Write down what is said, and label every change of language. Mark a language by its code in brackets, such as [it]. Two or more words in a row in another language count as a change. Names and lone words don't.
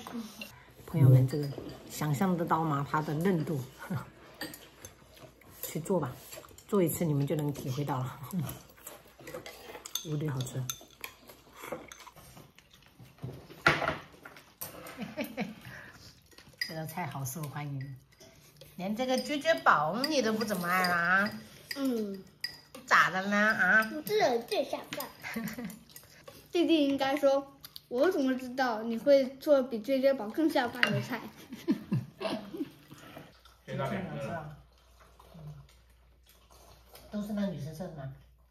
[zh] 朋友們，這個想象得到嗎？它的嫩度。去做吧，做一次你們就能體會到了，无敌好吃。这道菜好受歡迎，連這個啫啫堡你都不怎麼愛了啊？咋的呢啊？我這人最下飯。弟弟應該說，我怎麼知道你會做比啫啫堡更下飯的菜？都是那個女生做的嗎？